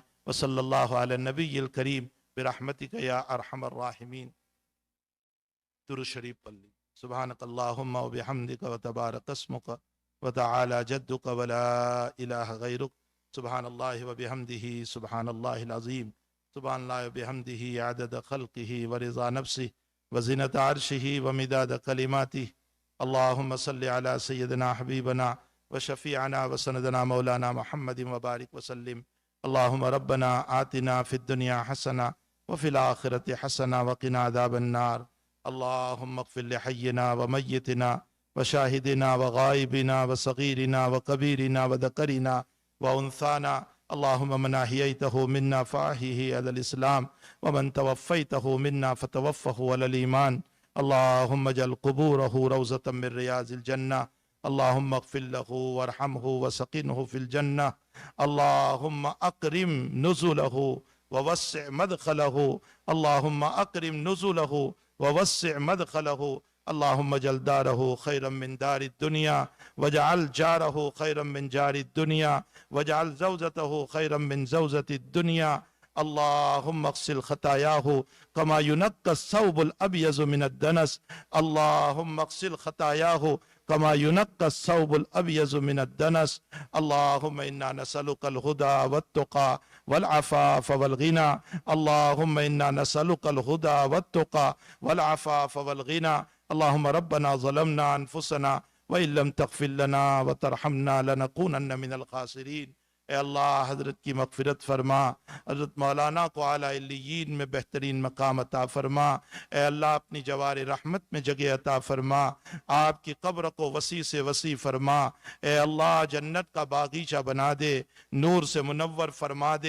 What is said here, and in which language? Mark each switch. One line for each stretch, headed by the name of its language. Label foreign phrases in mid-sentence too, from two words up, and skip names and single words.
Arabic: وصلی اللہ علی النبی الکریم برحمتک یا ارحم الراحمین۔
Urdu: درود شریف پڑھی۔
Arabic: سبحانک اللہم و بحمدک و تبارک اسمک و تعالی جدک و لا الہ غیرک۔ سبحان اللہ و بحمدہ سبحان اللہ العظیم۔ سبحان اللہ و بحمدہ عدد خلقہ و رضا نفسہ و زنت عرشہ و مداد کلماتہ۔ اللہم صلی علی سیدنا حبیبنا و شفیعنا و سندنا مولانا محمد و بارک وسلم۔ اللہم ربنا آتنا فی الدنیا حسنہ وفی الآخرۃ حسنہ وقنا عذاب النار۔ اللہم اغفر لحینا و میتنا و شاہدنا و غائبنا و صغیرنا و کبیرنا و ذکرنا و انثانا۔ اللہم من احییتہ منا فاحیہ علی الاسلام ومن توفیتہ منا فتوفہ علی الایمان۔ اللہم اجعل قبورہ روضۃ من ریاض الجنہ۔ اللہم اغفر لہ وارحمہ وسکنہ فی الجنہ۔ اللہم اکرم نزلہ ووسع مدخلہ۔ اللہم اکرم نزلہ ووسع مدخلہ۔ اللہم اجعل دارہ خیرا من دار الدنیا واجعل جارہ خیرا من جار الدنیا واجعل زوجتہ خیرا من زوجة الدنیا۔ اللہم اغسل خطایاہ کما ینقی الثوب الابیض من الدنس۔ اللہم اغسل خطایاہ کما ینقی الثوب الابیض من الدنس۔ اللہم انا نسألک الہدی والتقی والعفاف والغنی۔ اللہم انا نسألک الہدی والتقی والعفاف والغنی۔ اللہم ربنا ظلمنا انفسنا وَإِن لَّمْ تَغْفِرْ لَنَا وَتَرْحَمْنَا لَنَكُونَنَّ مِنَ الْخَاسِرِينَ۔
Urdu: اے اللہ حضرت کی مغفرت فرما، حضرت مولانا کو اعلیٰ علیین میں بہترین مقام عطا فرما۔ اے اللہ اپنی جوار رحمت میں جگہ عطا فرما، آپ کی قبر کو وسیع سے وسیع فرما۔ اے اللہ جنت کا باغیچہ بنا دے، نور سے منور فرما دے۔